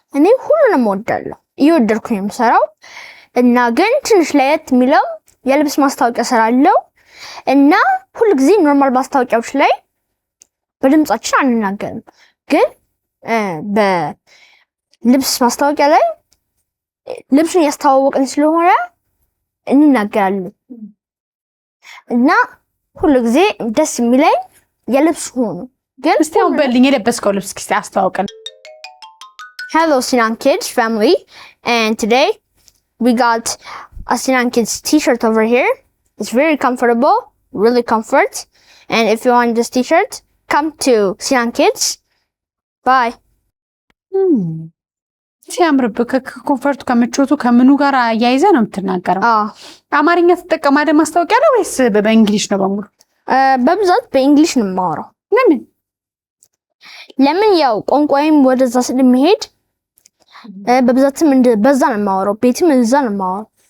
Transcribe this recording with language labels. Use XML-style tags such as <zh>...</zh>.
<am>እኔ ሁሉንም እወዳለሁ፣ እየወደድኩ ነው የምሰራው። እና ግን ትንሽ ለየት የሚለው የልብስ ማስታወቂያ እሰራለሁ እና ሁሉ ጊዜ ኖርማል ማስታወቂያዎች ላይ በድምጻችን አንናገርም፣ ግን በልብስ ማስታወቂያ ላይ ልብሱን ያስተዋወቅን ስለሆነ እንናገራለን። እና ሁሉ ጊዜ ደስ የሚለኝ የልብስ ሆኖ ግን እስቲ አሁን በልኝ የለበስከው ልብስ እስኪ አስተዋውቀን።</am> <en>Hello Sinan Kids family, and today we got a Sinan Kids t-shirt over here. It's very comfortable, really comfort. And if you want this t-shirt, come to Sinan Kids. Bye.</en> <am>ሲያምርብህ ከኮንፈርቱ ከምቾቱ ከምኑ ጋር አያይዘህ ነው የምትናገረው? አማርኛ ትጠቀማለህ ማስታወቂያ ላይ ወይስ በእንግሊሽ ነው በሙሉ? በብዛት በእንግሊሽ ነው የማወራው። ለምን ያው ቋንቋዬም ወደዛ ስለሚሄድ በብዛትም በዛ ነው የማወራው። ቤትም እዛ ነው የማወራው።</am>